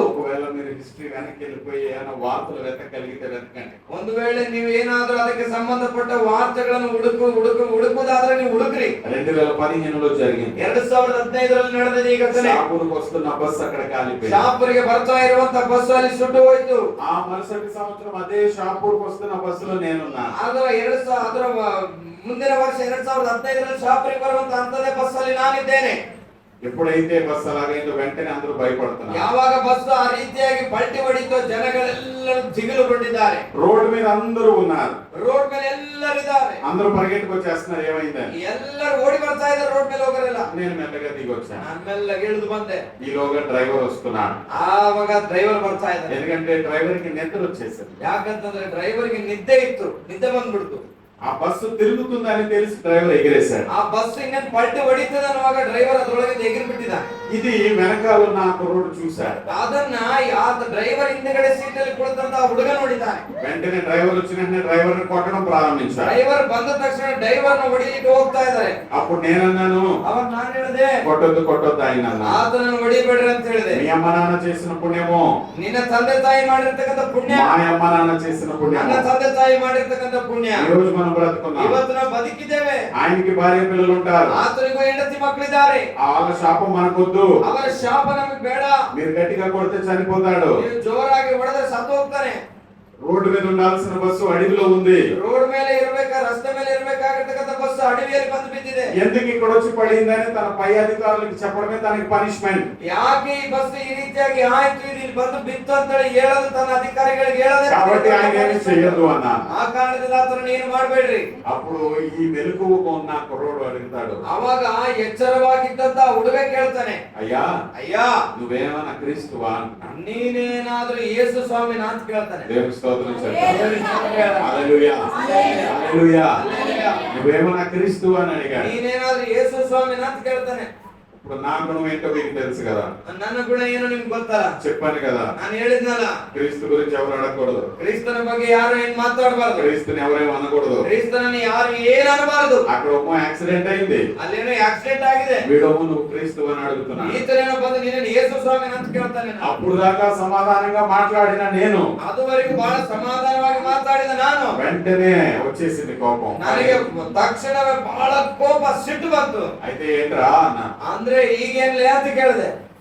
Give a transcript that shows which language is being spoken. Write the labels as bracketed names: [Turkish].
[Telugu] ఒకవేళ మీరు హిస్టరీ వెనక్కి వెళ్ళిపోయి ఏమైనా వార్తలు వెతకగలిగితే వెతకండి. [Kannada] ಒಂದು ವೇಳೆ ನೀವು ಏನಾದ್ರೂ ಅದಕ್ಕೆ ಸಂಬಂಧಪಟ್ಟ ವಾರ್ತೆಗಳನ್ನು ಹುಡುಕುವುದಾದ್ರೆ ನೀವು ಹುಡುಕ್ರಿ. [Telugu] 2015లో జరిగింది. [Kannada] 2015ರಲ್ಲಿ ನಡೆದಿದೆ ಈ ಘಟನೆ. [Telugu] షాపూర్కి వస్తున్న బస్సు అక్కడ కాలిపోయింది. [Kannada] ಶಾಪುರಿಗೆ ಬರ್ತಾ ಇರುವಂತ ಬಸ್ಸು ಅಲ್ಲಿ ಸುಟ್ಟು ಹೋಯ್ತು. [Telugu] ఆ మరుసటి సంవత్సరం అదే షాపూర్కి వస్తున్న బస్సులో నేనున్నా. [Kannada] ಅದರ ಮುಂದಿನ ವರ್ಷ 2015ರಲ್ಲಿ ಶಾಪುರಿಗೆ ಬರುವಂತ ಅಂತದೇ ಬಸ್ ಅಲ್ಲಿ ನಾನಿದ್ದೇನೆ. [Telugu] ఎప్పుడైతే బస్సు అలాగైందో వెంటనే అందరూ భయపడుతున్నారు. [Kannada] ಯಾವಾಗ ಬಸ್ ಆ ರೀತಿಯಾಗಿ ಪಲ್ಟಿ ಹೊಡಿತೋ ಜನಗಳೆಲ್ಲರೂ ದಿಗಿಲುಗೊಂಡಿದ್ದಾರೆ. [Telugu] రోడ్డు మీద అందరూ ఉన్నారు. [Kannada] ರೋಡ್ ಮೇಲೆ ಎಲ್ಲರಿದ್ದಾರೆ. [Telugu] అందరూ పరిగెట్టుకు వచ్చేస్తున్నారు ఏమైందని. [Kannada] ಎಲ್ಲರೂ ಓಡಿ ಬರ್ತಾ ಇದ್ದಾರೆ ರೋಡ್ ಮೇಲೆ ಹೋಗರೆಲ್ಲ. [Telugu] నేను మెల్లగా దిగి వచ్చాను. [Kannada] ನಾನು ಮೆಲ್ಲಗೆ ಇಳಿದು ಬಂದೆ. [Telugu] ఈలోగా డ్రైవర్ వస్తున్నాడు. [Kannada] ಆವಾಗ ಡ್ರೈವರ್ ಬರ್ತಾ ಇದ್ದಾನೆ. [Telugu] ఎందుకంటే డ్రైవర్ కి నిద్ర వచ్చేసింది. [Kannada] ಯಾಕಂತಂದ್ರೆ ಡ್ರೈವರ್ಗೆ ನಿದ್ದೆ ಇತ್ತು, ನಿದ್ದೆ ಬಂದ್ಬಿಡ್ತು. [Telugu] ఆ బస్సు తిరుగుతుందని తెలిసి డ్రైవర్ ఎగిరేశాడు. [Kannada] ಆ ಬಸ್ ಇನ್ನೇನು ಪಲ್ಟಿ ಹೊಡಿತದ ಅನ್ನುವಾಗ ಡ್ರೈವರ್ ಅದರೊಳಗೆ ಎಗಿರಿ ಬಿಟ್ಟಿದ್ದಾನೆ. [Telugu] ఇది వెనకాల ఉన్న ఆ కుర్రోడు చూశాడు. [Kannada] ಅದನ್ನ ಆ ಡ್ರೈವರ್ ಹಿಂದೆಗಡೆ ಸೀಟ್ ಅಲ್ಲಿ ಕುಳಿತಂತ ಹುಡುಗ ನೋಡಿದ್ದಾನೆ. [Telugu] వెంటనే డ్రైవర్ వచ్చిన వెంటనే డ్రైవర్ ని కొట్టడం ప్రారంభించాడు. [Kannada] ಡ್ರೈವರ್ ಬಂದ ತಕ್ಷಣ ಡ್ರೈವರ್ ನ ಹೊಡಿಲಿಕ್ಕೆ ಹೋಗ್ತಾ ಇದ್ದಾರೆ. [Telugu] అప్పుడు నేనన్నాను, [Kannada] ಅವಾಗ ನಾನು ಹೇಳಿದೆ, [Telugu] కొట్టొద్దు ఆయన అన్నా. [Kannada] ಆತನನ್ನು ಹೊಡಿಬೇಡ್ರಿ ಅಂತ ಹೇಳಿದೆ. [Telugu] మీ అమ్మ నాన్న చేసిన పుణ్యమో, [Kannada] ನಿನ್ನ ತಂದೆ ತಾಯಿ ಮಾಡಿರ್ತಕ್ಕಂಥ ಪುಣ್ಯ, [Telugu] మా అమ్మ నాన్న చేసిన [Kannada] ನನ್ನ [Telugu] పుణ్యమో, [Kannada] ತಂದೆ ತಾಯಿ ಮಾಡಿರ್ತಕ್ಕಂಥ ಪುಣ್ಯ, [Telugu] ఈ రోజు మనం బ్రతుకున్నాం. [Kannada] ಇವತ್ತು ನಾವು ಬದುಕಿದ್ದೇವೆ. [Telugu] ఆయనకి భార్య పిల్లలు ఉంటారు. [Kannada] ಆತನಿಗೂ ಹೆಂಡತಿ ಮಕ್ಕಳಿದ್ದಾರೆ. [Telugu] వాళ్ళ శాపం మనకొద్దు. [Kannada] ಅವರ ಶಾಪ ನಮಗೆ ಬೇಡ. [Telugu] మీరు గట్టిగా కొడితే చనిపోతాడు. [Kannada] ನೀವು ಜೋರಾಗಿ ಹೊಡೆದ್ರೆ ಸತ್ತು ಹೋಗ್ತಾನೆ. [Telugu] రోడ్డు మీద ఉండాల్సిన బస్సు అడవిలో ఉంది. [Kannada] ರೋಡ್ ಮೇಲೆ ರಸ್ತೆ ಮೇಲೆ ಇರಬೇಕಾಗಿರ್ತಕ್ಕಂಥ ಬಸ್ ಅಡವಿಯಲ್ಲಿ ಬಂದು ಬಿದ್ದಿದೆ. [Telugu] ఎందుకు ఇక్కడ వచ్చి పడిందని తన పై అధికారులకు చెప్పడమే తనకి పనిష్మెంట్. [Kannada] ಯಾಕೆ ಈ ಬಸ್ ಈ ರೀತಿಯಾಗಿ ಆಯ್ತು, ಇದು ಇಲ್ಲಿ ಬಂದು ಬಿತ್ತು ಅಂತ ಹೇಳೋದು ತನ್ನ ಅಧಿಕಾರಿಗಳಿಗೆ ಹೇಳೋದೇ. [Telugu] కాబట్టి ఆయన ఏమి చెయ్యదు అన్న. [Kannada] ಆ ಕಾರಣದಿಂದ ಆತನ ಏನು ಮಾಡಬೇಡ್ರಿ. [Telugu] అప్పుడు ఈ మెలకువగా ఉన్న కుర్రోడు అడుగుతాడు, [Kannada] ಅವಾಗ ಎಚ್ಚರವಾಗಿದ್ದಂತ ಹುಡುಗ ಕೇಳ್ತಾನೆ, [Telugu] అయ్యా [Kannada] ಅಯ್ಯ [Telugu] నువ్వేమన్నా క్రీస్తువా? [Kannada] ನೀನೇನಾದ್ರೂ ಯೇಸು ಸ್ವಾಮಿನ ಅಂತ ಕೇಳ್ತಾನೆ. [Telugu] దేవుని స్తోత్రం చెప్పండి. హల్లెలూయా హల్లెలూయా. నువ్వేమన్నా క్రీస్తువా అని అడిగాడు. [Kannada] ನೀನೇನಾದ್ರೂ ಯೇಸು ಸ್ವಾಮಿನ ಅಂತ ಕೇಳ್ತಾನೆ. [Telugu] ఇప్పుడు నా గుణం ఏంటో మీకు తెలుసు కదా. [Kannada] ನನ್ನ ಗುಣ ಏನು ನಿಮ್ಗೆ ಗೊತ್ತಲ್ಲ? [Telugu] చెప్పాను కదా, [Kannada] ನಾನು ಹೇಳಿದ್ನಲ್ಲ, [Telugu] క్రీస్తు గురించి ఎవరు అడగకూడదు. [Kannada] ಕ್ರಿಸ್ತನ ಬಗ್ಗೆ ಯಾರು ಏನ್ ಮಾತಾಡಬಾರ್ದು. [Telugu] క్రీస్తుని ఎవరేమో అనకూడదు. [Kannada] ಕ್ರಿಸ್ತನನ್ನು ಯಾರು ಏನ್ ಅನ್ನಬಾರದು. [Telugu] అక్కడ ఒక్క యాక్సిడెంట్ అయింది, [Kannada] ಅಲ್ಲೇನೋ ಆಕ್ಸಿಡೆಂಟ್ ಆಗಿದೆ. [Telugu] వీడొమ్మ నువ్వు క్రీస్తు అని అడుగుతున్నాడు. [Kannada] ಈತನೇನೋ ಬಂದು ನೀನೇನು ಯೇಸು ಸ್ವಾಮಿನ ಅಂತ ಕೇಳ್ತಾನೆ. [Telugu] అప్పుడు దాకా సమాధానంగా మాట్లాడిన నేను [Kannada] ಅದುವರೆಗೂ ಬಹಳ ಸಮಾಧಾನವಾಗಿ ಮಾತಾಡಿದ ನಾನು [Telugu] వెంటనే వచ్చేసింది కోపం. [Kannada] ನನಗೆ ತಕ್ಷಣವೇ ಬಹಳ ಕೋಪ, ಸಿಟ್ಟು ಬಂತು. [Telugu] అయితే ఏంట్రా అన్న. [Kannada] ಅಂದ್ರೆ ಈಗೇನ್ಲೇ ಅಂತ ಕೇಳಿದೆ.